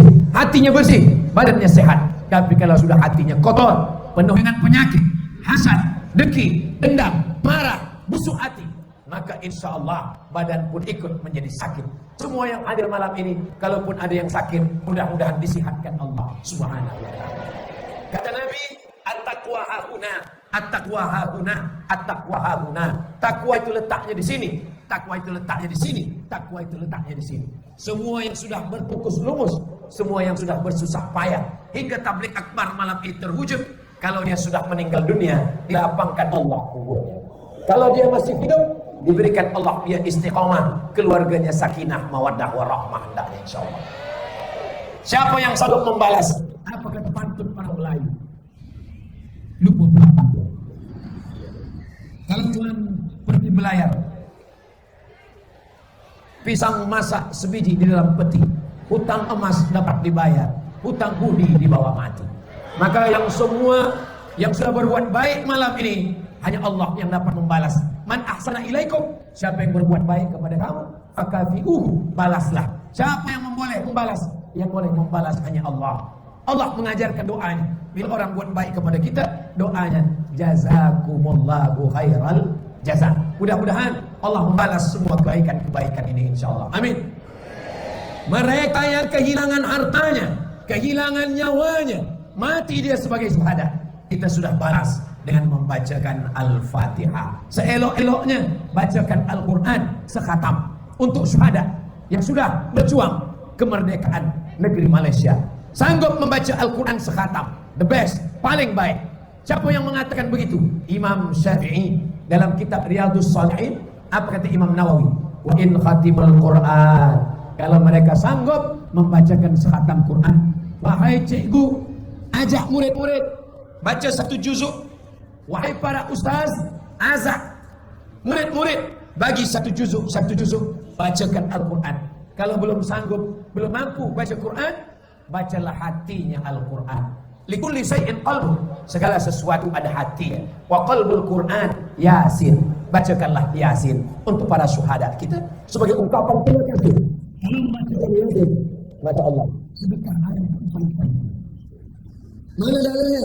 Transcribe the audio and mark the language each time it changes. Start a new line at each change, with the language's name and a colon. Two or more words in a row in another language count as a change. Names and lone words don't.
Malay: Hatinya bersih, badannya sehat. Tapi kalau sudah hatinya kotor, penuh dengan penyakit, hasad, dengki, dendam, marah, busuk hati, maka
Arabic: إن شاء الله
Malay: badan pun ikut menjadi sakit. Semua yang hadir malam ini, kalaupun ada yang sakit, mudah-mudahan disihatkan Allah
Arabic: سبحانه وتعالى.
Malay: Kata Nabi,
Arabic: التقوى هاهنا، التقوى هاهنا، التقوى هاهنا.
Malay: Takwa itu letaknya di sini. Takwa itu letaknya di sini. Takwa itu letaknya di sini. Semua yang sudah berkukus lumus, semua yang sudah bersusah payah, hingga tablik akbar malam ini terwujud. Kalau dia sudah meninggal dunia, dilapangkan Allah kuburnya. Kalau dia masih hidup, diberikan Allah dia istiqomah, keluarganya
Arabic: سكينة، مودة، ورحمة,
Malay: hendaknya insyaallah. Siapa yang sanggup membalas? Apa kata pantun orang Melayu? Lupa pula pantun. Kalau tuan pergi belayar, pisang masak sebiji di dalam peti, hutang emas dapat dibayar, hutang budi dibawa mati. Maka yang semua yang sudah berbuat baik malam ini, hanya Allah yang dapat membalas.
Arabic: من أحسن إليكم,
Malay: siapa yang berbuat baik kepada kamu, fakafi'uhu, balaslah. Siapa yang boleh membalas? Yang boleh membalas hanya Allah. Allah mengajarkan doanya. Bila orang buat baik kepada kita, doanya
Arabic: جزاكم الله خير الجزاء.
Malay: Mudah-mudahan Allah membalas semua kebaikan-kebaikan ini insyaallah. Amin. Mereka yang kehilangan hartanya, kehilangan nyawanya, mati dia sebagai syuhada. kita sudah balas dengan membacakan Al-Fatihah. Seelok-eloknya bacakan Al-Quran sekhatam untuk syuhada yang sudah berjuang kemerdekaan negeri Malaysia. Sanggup membaca Al-Quran sekhatam,
English: the best,
Malay: paling baik. Siapa yang mengatakan begitu? Imam Syafi'i dalam kitab Riyadhus Shalihin. Apa kata Imam Nawawi?
Arabic: وإن خاتم القرآن,
Malay: kalau mereka sanggup membacakan sekhatam Quran, wahai cikgu, ajak murid-murid baca satu juzuk. Wahai para ustaz, azak murid-murid bagi satu juzuk, bacakan Al-Quran. Kalau belum sanggup, belum mampu baca Quran, bacalah hatinya Al-Quran.
Arabic: لكل شيء قلب,
Malay: segala sesuatu ada hatinya.
Arabic: وقلب القرآن يس,
Malay: bacakanlah Yasin untuk para syuhada kita sebagai ungkapan terima kasih. Kalau membacakan Yasin, baca Allah, sedekah ayat mana dalilnya?